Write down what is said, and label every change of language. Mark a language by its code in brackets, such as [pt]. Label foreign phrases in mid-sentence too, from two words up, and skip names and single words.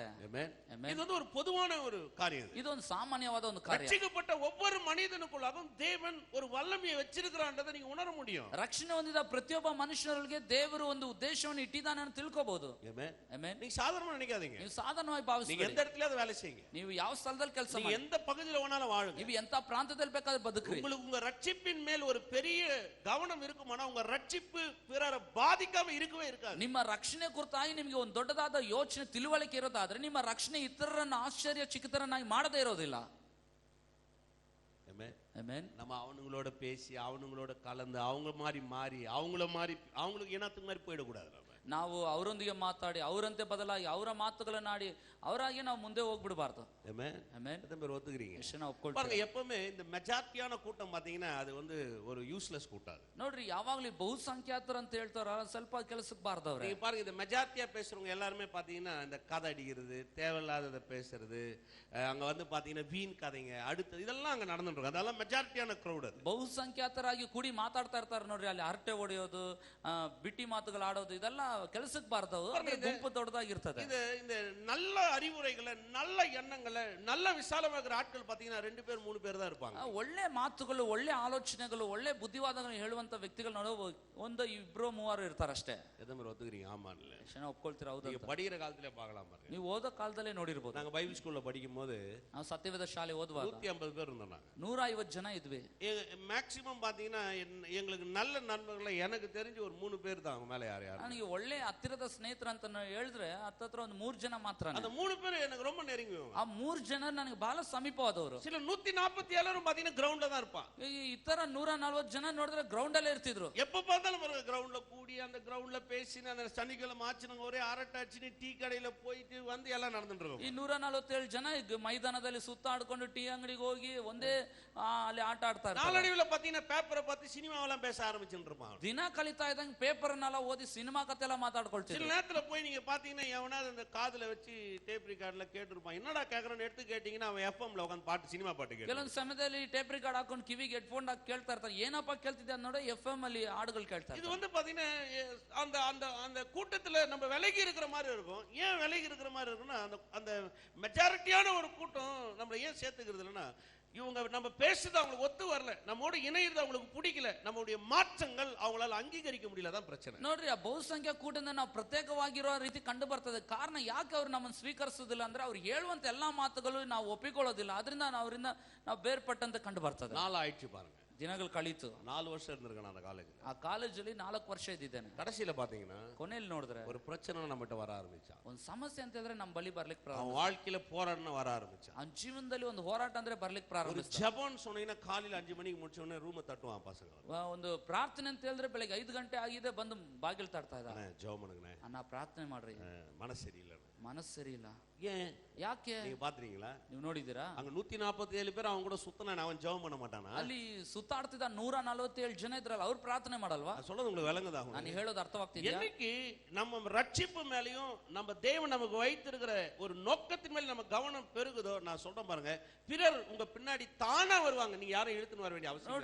[ta] இது வந்து ஒரு பொதுவான ஒரு காரியம். [kn] இது ಒಂದು ಸಾಮಾನ್ಯವಾದ ಒಂದು ಕಾರ್ಯ. [ta] ரட்சிக்கப்பட்ட ஒவ்வொரு மனிதனுக்குள்ளாகவும் தேவன் ஒரு வல்லமையை வச்சிருக்கிறான்றதை நீங்க உணர முடியும். [kn] ರಕ್ಷಣೆ ಹೊಂದಿದ ಪ್ರತಿಯೊಬ್ಬ ಮನುಷ್ಯರಿಗೆ ದೇವರು ಒಂದು ಉದ್ದೇಶವನ್ನು ಇಟ್ಟಿದ್ದಾನೆ ಅಂತ ತಿಳ್ಕೋಬಹುದು. [ta] நீங்க சாதாரணமா நினைக்காதீங்க, [kn] ನೀವು ಸಾಧಾರಣವಾಗಿ ಭಾವಿಸಿ, [ta] நீங்க எந்த இடத்துல வேலை செய்யுங்க, [kn] ನೀವು ಯಾವ ಸ್ಥಳದಲ್ಲಿ ಕೆಲಸ ಮಾಡಿ, [ta] எந்த பகுதியில் வேணாலும் வாழுங்க, [kn] ನೀವು ಎಂತ ಪ್ರಾಂತದಲ್ಲಿ ಬೇಕಾದ್ರೆ ಬದುಕ್ರಿ. [ta] உங்களுக்கு உங்க ரட்சிப்பின் மேல் ஒரு பெரிய கவனம் இருக்குமானா உங்க ரட்சிப்பு பிறரை பாதிக்காம இருக்கவே இருக்காது. [kn] ನಿಮ್ಮ ರಕ್ಷಣೆ ಕುರಿತಾಗಿ ನಿಮಗೆ ಒಂದು ದೊಡ್ಡದಾದ ಯೋಚನೆ ತಿಳುವಳಿಕೆ ಇರೋದಾದ್ರೆ ನಿಮ್ಮ ರಕ್ಷಣೆ ಇತರರನ್ನ ಆಶ್ಚರ್ಯಚಕಿತರನ್ನಾಗಿ ಮಾಡದೇ ಇರೋದಿಲ್ಲ. [ta] நம்ம அவனுங்களோட பேசி அவனுங்களோட கலந்து அவங்க மாதிரி மாறி அவங்களுக்கு இனத்துக்கு மாதிரி போயிடக்கூடாது. [kn] ನಾವು ಅವರೊಂದಿಗೆ ಮಾತಾಡಿ ಅವರಂತೆ ಬದಲಾಗಿ ಅವರ ಮಾತುಗಳನ್ನಾಡಿ ಅವರಾಗಿ ನಾವು ಮುಂದೆ ಹೋಗ್ಬಿಡಬಾರ್ದು. [ta] பாருங்க, எப்பவுமே இந்த மெஜாரிட்டியான கூட்டம் பாத்தீங்கன்னா அது வந்து ஒரு யூஸ்லெஸ் கூட்டம். [kn] ನೋಡ್ರಿ, ಯಾವಾಗ್ಲೂ ಬಹುಸಂಖ್ಯಾತರು ಅಂತ ಹೇಳ್ತಾರ, ಸ್ವಲ್ಪ ಕೆಲಸಕ್ಕೆ ಬಾರ್ದವ್ರೆ. [ta] நீங்க பாருங்க, இந்த மெஜாரிட்டியா பேசுறவங்க எல்லாருமே பாத்தீங்கன்னா இந்த கதை அடிக்கிறது, தேவையில்லாததை பேசுறது, அங்க வந்து பாத்தீங்கன்னா வீண் கதைங்க, அடுத்து இதெல்லாம் அங்க நடந்துட்டு இருக்கு. அதெல்லாம் [en] majority crowd. [ta] அது [kn] ಬಹುಸಂಖ್ಯಾತರಾಗಿ ಕೂಡಿ ಮಾತಾಡ್ತಾ ಇರ್ತಾರೆ ನೋಡ್ರಿ, ಅಲ್ಲಿ ಹರಟೆ ಹೊಡೆಯೋದು, ಬಿಟ್ಟಿ ಮಾತುಗಳು ಆಡೋದು, ಇದೆಲ್ಲ ಕೆಲಸಕ್ಕೆ ಬಾರ್ದವು. ಗುಂಪು ದೊಡ್ಡದಾಗಿರ್ತದೆ. [ta] இந்த நல்ல அறிவுரைகளை, நல்ல எண்ணங்களை, நல்ல விசாலமாகிற ஆட்கள் பாத்தீங்கன்னா 2 பேர் 3 பேர் தான் இருப்பாங்க. [kn] ಒಳ್ಳೆ ಮಾತುಗಳು, ಒಳ್ಳೆ ಆಲೋಚನೆಗಳು, ಒಳ್ಳೆ ಬುದ್ಧಿವಾದಗಳನ್ನು ಹೇಳುವಂತ ವ್ಯಕ್ತಿಗಳು ನೋಡೋ 1-2-3 ಇರ್ತಾರೆ ಅಷ್ಟೇ. [ta] எதமர் ஒத்துக்கிறீங்க? ஆமா இல்ல [kn] ಒಪ್ಕೊಳ್ತೀರಾ? ಹೌದು. [ta] நீங்க படிக்கிற காலத்திலே பார்க்கலாம் பாருங்க. [kn] ನೀವು ಓದೋ ಕಾಲದಲ್ಲೇ ನೋಡಿರ್ಬೋದು. [ta] நாங்க [en] Bible school [ta] படிக்கும்போது [kn] ನಾವು ಸತ್ಯವೇದ ಶಾಲೆ ಓದುವಾಗ [ta] 150 பேர் இருந்தாங்க. [kn] 150 ಜನ ಇದ್ವಿ. [ta] மேக்ஸிமம் பாத்தீங்கன்னா எங்களுக்கு நல்ல நண்பர்கள் எனக்கு தெரிஞ்சு ஒரு 3 பேர் தான். அவங்க மேல யார் [kn] ನನಗೆ ಒಳ್ಳೆ ಹತ್ತಿರದ ಸ್ನೇಹಿತರು ಅಂತ ಹೇಳಿದ್ರೆ ಹತ್ತತ್ರ ಒಂದು 3 ಜನ ಮಾತ್ರ. [ta] அந்த 3 பேர் எனக்கு ரொம்ப நெருங்கியவங்க. [kn] ಆ 3 ಜನ ನನಗೆ ಬಹಳ ಸಮೀಪವಾದವರು. [ta] சில 147 பாத்தீங்கன்னா கிரவுண்ட்ல தான் இருப்பான். [kn] ಇತರ 140 ಜನ ನೋಡಿದ್ರೆ ಗ್ರೌಂಡ್ ಅಲ್ಲೇ ಇರ್ತಿದ್ರು. [ta] எப்ப பார்த்தாலும் பாருங்க, கிரவுண்ட்ல கூடி அந்த கிரவுண்ட்ல பேசி அந்த சனிக்கிழமை ஆச்சுங்க ஒரே அரட்டாச்சு டீ கடையில போயிட்டு வந்து எல்லாம் நடந்துட்டு இருக்கும். [kn] ಈ 147 ಜನ ಮೈದಾನದಲ್ಲಿ ಸುತ್ತಾಡ್ಕೊಂಡು ಟೀ ಅಂಗಡಿಗೆ ಹೋಗಿ ಒಂದೇ ಅಲ್ಲಿ ಆಟ ಆಡ್ತಾ ಇರ್ತಾರೆ. [ta] நாளடைவுல பாத்தீங்கன்னா பேப்பரை பார்த்து சினிமாவெல்லாம் பேச ஆரம்பிச்சுட்டு இருப்பான். [kn] ದಿನ ಕಲಿತಾ ಇದ್ದಂಗೆ ಪೇಪರ್ನೆಲ್ಲ ಓದಿ ಸಿನಿಮಾ ಕತೆ ಎಲ್ಲ ಮಾತಾಡ್ಕೊಳ್ತೀವಿ. [ta] சில நேரத்துல போய் நீங்க பாத்தீங்கன்னா எவனாவது அந்த காதுல வச்சு [en] tape record [ta] கேட்டிருப்பான். என்னடா கேக்குறன்னு எடுத்து கேட்டீங்கன்னா அவன் எஃப்எம்ல உட்கார்ந்து பாட்டு சினிமா பாட்டு கேட்பான். [kn] ಕೆಲವೊಂದು ಸಮಯದಲ್ಲಿ [en] tape record [kn] ಹಾಕೊಂಡು ಕಿವಿಗೆ ಹೆಡ್ಫೋನ್ ಹಾಕಿ ಕೇಳ್ತಾ ಇರ್ತಾರೆ. ಏನಪ್ಪ ಕೇಳ್ತಿದ್ದೆ ಅನ್ನೋட ಎಫ್ಎಂ ಅಲ್ಲಿ ಹಾಡುಗಳು ಕೇಳ್ತಾರೆ. [ta] இது வந்து பாத்தீங்கன்னா அந்த அந்த அந்த கூட்டத்துல நம்ம விலகி இருக்கிற மாதிரி இருக்கும். ஏன் விலகி இருக்கிற மாதிரி இருக்குன்னா அந்த மெஜாரிட்டியான ஒரு கூட்டம் நம்மள ஏன் சேர்த்துக்கிறது இல்லைன்னா, இவங்க நம்ம பேசுறது அவங்களுக்கு ஒத்து வரல, நம்மோட இணையிறது அவங்களுக்கு பிடிக்கல, நம்மளுடைய மாற்றங்கள் அவங்களால அங்கீகரிக்க முடியல, தான் பிரச்சனை. [kn] ನೋಡ್ರಿ, ಆ ಬಹುಸಂಖ್ಯಾ ಕೂಟದಿಂದ ನಾವು ಪ್ರತ್ಯೇಕವಾಗಿರೋ ರೀತಿ ಕಂಡು ಬರ್ತದೆ. ಕಾರಣ ಯಾಕೆ ಅವ್ರು ನಮ್ಮನ್ನು ಸ್ವೀಕರಿಸೋದಿಲ್ಲ ಅಂದ್ರೆ ಅವ್ರು ಹೇಳುವಂತ ಎಲ್ಲಾ ಮಾತುಗಳು ನಾವು ಒಪ್ಪಿಕೊಳ್ಳೋದಿಲ್ಲ. ಅದರಿಂದ ಅವರಿಂದ ನಾವು ಬೇರ್ಪಟ್ಟಂತೆ ಕಂಡು ಬರ್ತದೆ. [ta] 4 ஆயிடுச்சு பாருங்க. [kn] ದಿನಗಳು ಕಳೀತು. [ta] 4 வருஷம் இருந்திருக்கேன் அந்த காலேஜ்ல. [kn] ಆ ಕಾಲೇಜಲ್ಲಿ 4 ವರ್ಷ ಇದ್ದಿದ್ದೇನೆ. [ta] கடைசியில பாத்தீங்கன்னா [kn] ಕೊನೆಯಲ್ಲಿ ನೋಡಿದ್ರೆ [ta] ஒரு பிரச்சனை நம்மகிட்ட வர ஆரம்பிச்சா. [kn] ಒಂದು ಸಮಸ್ಯೆ ಅಂತ ಹೇಳಿದ್ರೆ ನಮ್ಮ ಬಳಿ ಬರ್ಲಿಕ್ಕೆ ಪ್ರಾರಂಭ. [ta] அவன் வாழ்க்கையில போராடணும் வர ஆரம்பிச்சா. [kn] ಅವನ ಜೀವನದಲ್ಲಿ ಒಂದು ಹೋರಾಟ ಅಂದ್ರೆ ಬರ್ಲಿಕ್ಕೆ ಪ್ರಾರಂಭ. [ta] ஜெபம் சொன்னீங்கன்னா காலையில 5 மணிக்கு முடிச்ச உடனே ரூமை தட்டுவான் பசங்க. [kn] ಒಂದು ಪ್ರಾರ್ಥನೆ ಅಂತ ಹೇಳಿದ್ರೆ ಬೆಳಗ್ಗೆ 5 ಗಂಟೆ ಆಗಿದೆ ಬಂದು ಬಾಗಿಲು ತಟ್ತಾ ಇದ್ದಾರೆ. [ta] ஜெபம் பண்ணுங்க [kn] ಅಣ್ಣ ಪ್ರಾರ್ಥನೆ ಮಾಡ್ರಿ, [ta] மனசு சரியில்லை. [kn] ಮನಸ್ಸು ಸರಿ ಇಲ್ಲ. [ta] ஏன்? [kn] ಯಾಕೆ? [ta] நீங்க பாத்துறீங்களா? [kn] ನೀವು ನೋಡಿದ್ದೀರಾ? [ta] அங்க 147 பேர் அவங்க கூட சுத்தனா அவன் ஜெபம் பண்ண மாட்டானா? [kn] ಅಲ್ಲಿ ಸುತ್ತಾಡ್ತಿದ್ದ 147 ಜನ ಇದ್ರಲ್ಲ, ಅವ್ರು ಪ್ರಾರ್ಥನೆ ಮಾಡಲ್ವಾ? [ta] சொல்றது உங்களுக்கு விளங்குதா? [kn] ನಾನು ಹೇಳೋದು ಅರ್ಥವಾಗ್ತಿದ್ಯಾ? [ta] என்னைக்கு நம்ம ரட்சிப்பு மேலயும் நம்ம தேவன் நமக்கு வைத்திருக்கிற ஒரு நோக்கத்தின் மேல நம்ம கவனம் பெருகுதோ, நான் சொல்றேன் பாருங்க, பிறர் உங்க பின்னாடி தானா வருவாங்க. நீங்க யாரும் இழுத்துன்னு வர வேண்டிய அவசியம்